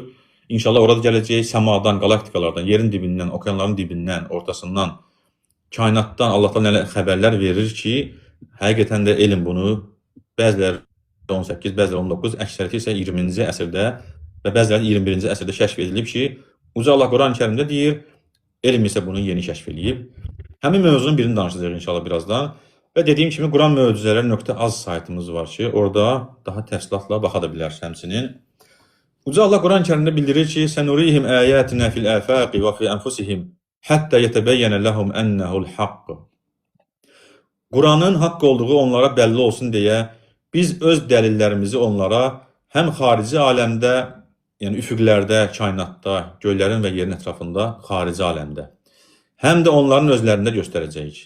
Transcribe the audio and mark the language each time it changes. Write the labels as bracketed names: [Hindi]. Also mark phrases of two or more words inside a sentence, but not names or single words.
[Azerbaijani] İnşallah orada gələcək səmadan, qalaktikalardan, yerin dibindən, okeanların dibindən, ortasından, kainatdan Allah Taala nələr xəbərlər verir ki, həqiqətən də elm bunu bəziləri 18, bəziləri 19, əksəriyyəti isə 20-ci əsrdə və bəziləri 21-ci əsrdə kəşf edilib ki, Uca Allah Quran-Kərimdə deyir, elm isə bunu yeni kəşf edib. Həmin mövzunun birini danışacağıq inşallah birazdan. Və dediyim kimi Quran möcüzələri.az saytımız var ki, orada daha təfsilatla baxa da bilərsiniz həmçinin. Uca Allah Quran-Kərimdə bildirir ki, [Arabic] "سنريهم آياتنا في الآفاق وفي أنفسهم حتى يتبين لهم أنه الحق." [Azerbaijani] Quranın haqq olduğu onlara bəlli olsun deyə biz öz dəlillərimizi onlara həm xarici aləmdə, yəni üfüqlərdə, kainatda, göylərin və yerin ətrafında, xarici aləmdə, həm də onların özlərində göstərəcəyik.